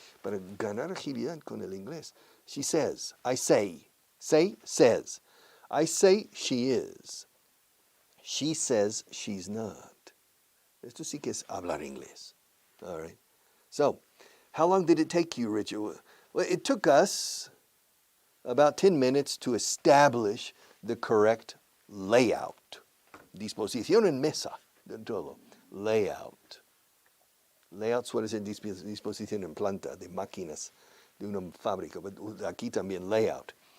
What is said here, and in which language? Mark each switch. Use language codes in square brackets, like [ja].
[es] Para ganar agilidad con el inglés. [en] She says. I say. Say, says. I say she is. She says she's not. [es] Esto sí que es hablar inglés. [en] All right. So, how long did it take you, Richard? Well, it took us about 10 minutes to establish the correct layout. [es] Disposición en mesa de todo. Layout. Layout suele ser disposición en planta de máquinas de una fábrica, pero aquí también layout.